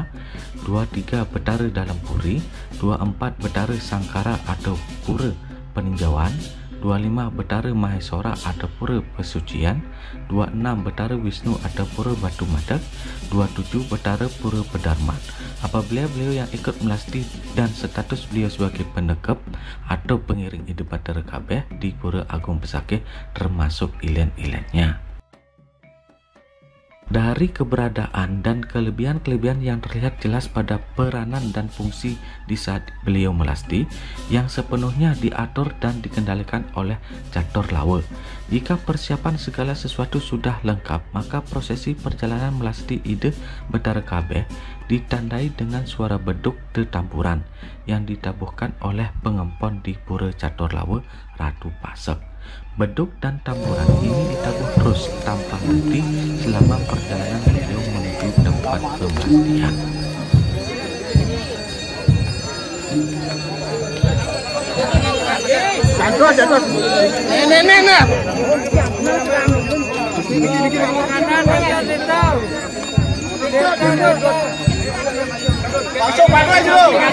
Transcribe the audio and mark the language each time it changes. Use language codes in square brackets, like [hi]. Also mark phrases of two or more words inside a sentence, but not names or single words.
[id] 23. Betara Dalam Puri. 24. Betara Sangkara atau Pura Peninjauan. 25. Betara Maheswara atau Pura Pesucian. 26. Betara Wisnu atau Pura Batu Madak. 27. Betara Pura Pedarman. Apabila beliau yang ikut melasti dan status beliau sebagai pendekap atau pengiring ide Betara kabeh di Pura Agung Pesakeh termasuk ilen-ilennya. Dari keberadaan dan kelebihan-kelebihan yang terlihat jelas pada peranan dan fungsi di saat beliau melasti yang sepenuhnya diatur dan dikendalikan oleh Catur Lawa. Jika persiapan segala sesuatu sudah lengkap, maka prosesi perjalanan melasti ide Betara kabeh ditandai dengan suara beduk tetamburan yang ditabuhkan oleh pengempon di Pura Catur Lawa Ratu Pasak. Beduk dan tamburan ini ditabuh terus tanpa henti selama perjalanan beliau menuju tempat pemelastian. Jatuh. Nenek. Masuk pakai dulu.